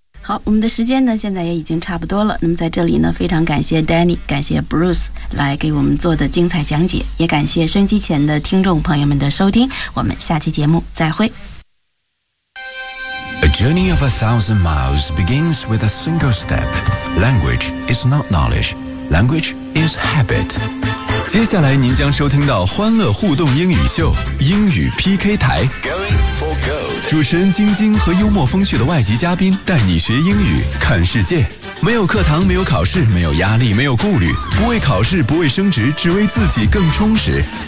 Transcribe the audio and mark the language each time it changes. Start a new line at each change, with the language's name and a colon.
Chinese: 好，我们的时间呢，现在也已经差不多了。那么在这里呢，非常感谢 Danny， 感谢 Bruce 来给我们做的精彩讲解，也感谢收音机前的听众朋友们的收听。我们下期节目再会。
English: A journey of 1,000 miles begins with a single step. Language is not knowledge. Language is habit.
Chinese: 接下来您将收听到欢乐互动英语秀，英语 PK 台。
English: Going for gold.
Chinese: 主持人晶晶和幽默风趣的外籍嘉宾带你学英语，看世界。没有课堂，没有考试，没有压力，没有顾虑，不为考试，不为升职，只为自己更充实。